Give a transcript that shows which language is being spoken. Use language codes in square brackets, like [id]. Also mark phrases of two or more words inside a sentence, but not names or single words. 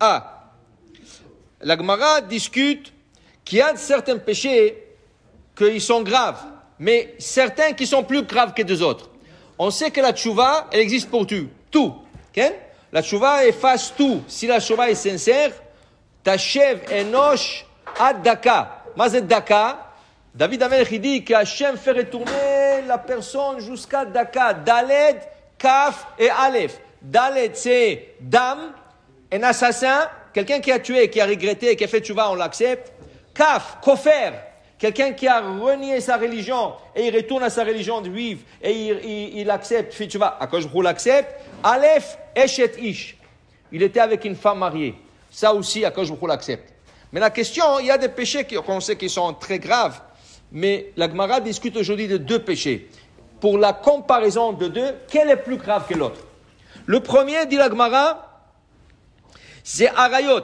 [fr] La Gemara discute qu'il y a certains péchés qui sont graves, mais certains qui sont plus graves que des autres. On sait que la tchouva, elle existe pour tout. Okay? La tchouva efface tout. Si la tchouva est sincère, [he] תשב אנוש עד דכא. מה זה דכא. [fr] David Amelech dit que Hachem fait retourner la personne jusqu'à daka. Daled, Kaf et Aleph. Daled, c'est dame, un assassin, quelqu'un qui a tué, qui a regretté, qui a fait tchouva, on l'accepte. Kaf, kofer, quelqu'un qui a renié sa religion et il retourne à sa religion juive et il accepte, fait tchouva, [he] הקדוש ברוך הוא [fr] l'accepte. [he] אלף, אשת איש. [fr] Il était avec une femme mariée. Ça aussi, [he] הקדוש ברוך הוא [fr] l'accepte. Mais la question, il y a des péchés qu'on sait qui sont très graves, mais la Gemara discute aujourd'hui de deux péchés. Pour la comparaison de deux, quel est plus grave que l'autre? Le premier, dit la Gemara, c'est Arayot.